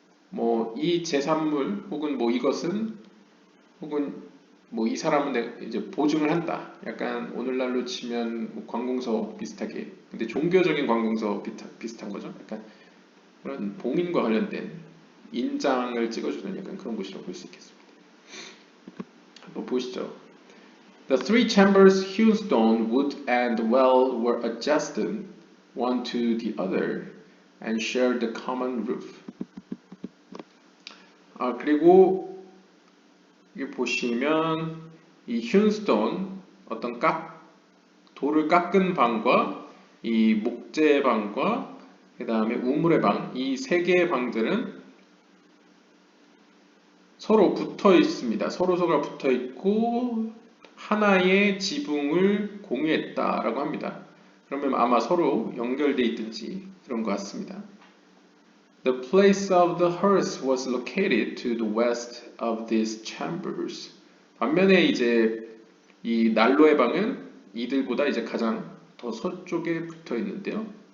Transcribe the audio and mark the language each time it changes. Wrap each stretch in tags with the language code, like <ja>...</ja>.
<ko>뭐 이 제산물 혹은 뭐 이것은 혹은 뭐 이 사람은 이제 보증을 한다. 약간 오늘날로 치면 뭐 관공서 비슷하게 근데 종교적인 관공서 비슷한 거죠. 약간 그런 봉인과 관련된 인장을 찍어주는 약간 그런 곳이라고 볼 수 있겠습니다. 한번 보시죠.</ko> <en>The three chambers, hewn stone, wood, and well were adjacent one to the other and shared the common roof.</en> <ko>그리고 여기 보시면 이 hewn stone 어떤 돌을 깎은 방과 이 목재 방과 그 다음에 우물의 방, 이 세 개의 방들은 서로 붙어 있습니다. 서로가 붙어 있고 하나의 지붕을 공유했다라고 합니다. 그러면 아마 서로 연결되어 있든지 그런 것 같습니다.</ko> <en>The place of the hearth was located to the west of these chambers.</en> <ko>반면에 이제 이 난로의 방은 이들보다 이제 가장 더 서쪽에 붙어 있는데요.</ko>